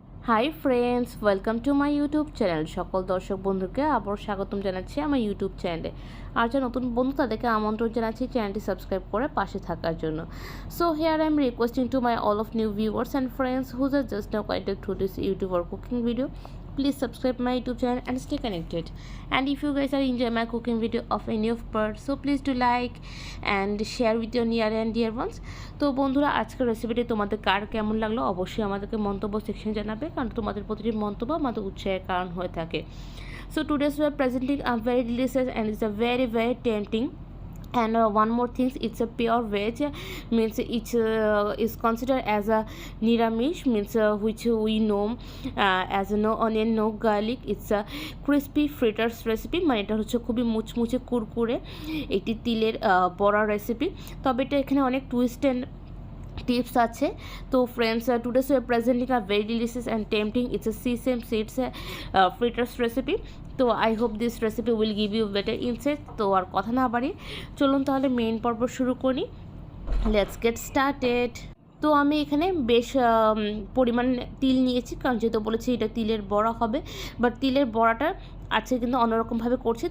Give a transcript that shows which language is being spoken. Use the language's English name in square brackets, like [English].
[English] Hi friends, welcome to my YouTube channel. [Bangla] সকল দর্শক বন্ধুকে আবার স্বাগতম জানাচ্ছি আমার ইউটিউব চ্যানেলে। আর যারা নতুন বন্ধু তাদেরকে আমন্ত্রণ জানাচ্ছি চ্যানেলটি সাবস্ক্রাইব করে পাশে থাকার জন্য। [English] So here I am requesting to my all of new viewers and friends whose are just now connected through this YouTube or cooking video. Please subscribe my YouTube channel and stay connected. And if you guys are enjoying my cooking video of any of part, so please do like and share with your near and dear ones. [Bangla] তো বন্ধুরা, আজকের রেসিপিটি তোমাদের কার কেমন লাগলো অবশ্যই আমাদেরকে মন্তব্য সেকশনে জানাবে, কারণ তোমাদের প্রতিটি মন্তব্য আমাদের উৎসাহের কারণ হয়ে থাকে। [English] So today's we are presenting a very delicious and it's a very tempting. And one more thing, it's a pure veg, means it is considered as a niramish, means which we know as a no onion no garlic. It's a crispy fritters recipe, [Bangla] মানে এটা হচ্ছে খুবই মুচমুচে কুরকুরে একটি তিলের বড়া recipe. তবে এটা এখানে অনেক [English] twist and tips [Bangla] আছে। [English] তো friends, today's we are presenting a very delicious and tempting, it's a sesame seeds fritters recipe. [Bangla] তো [English] I hope this recipe will give you better insight. [Bangla] তো আর কথা না বাড়ি চলুন তাহলে মেইন পর্ব শুরু করি। [English] Let's get started. [Bangla] তো আমি এখানে বেশ পরিমাণ তিল নিয়েছি, কারণ যেহেতু বলেছি এটা তিলের বড়া হবে, বাট তিলের বড়াটা আজকে কিন্তু অন্যরকমভাবে করছি।